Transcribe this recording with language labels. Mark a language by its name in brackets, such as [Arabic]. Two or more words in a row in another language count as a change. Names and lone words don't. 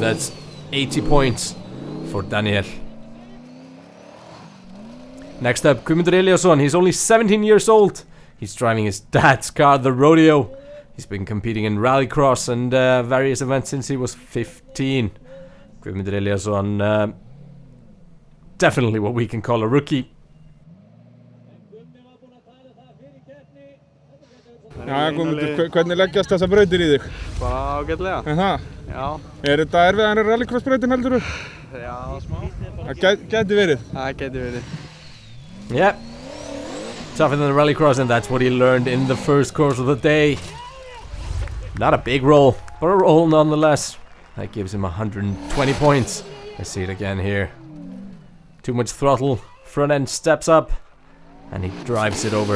[English] That's 80 points for Daniel. Next up, Guðmundur Eliasson. He's only 17 years old. He's driving his dad's car, the Rodeo. He's been competing in rallycross and various events since he was 15. Guðmundur Eliasson, definitely what we can call a rookie. [Icelandic] Já, Guðmundur, hvernig leggjast þessar brautir í þig? Bara ágætlega. Það? Já. Þetta erfiðar en rallycross-brautin, heldurðu? Já, smá. Það gæti verið. Það gæti verið. [English] Yeah. Tougher than the rallycross, and that's what he learned in the first course of the day. Not a big roll, but a roll nonetheless. That gives him 120 points. Let's see it again here. Too much throttle. Front end steps up, and he drives it over.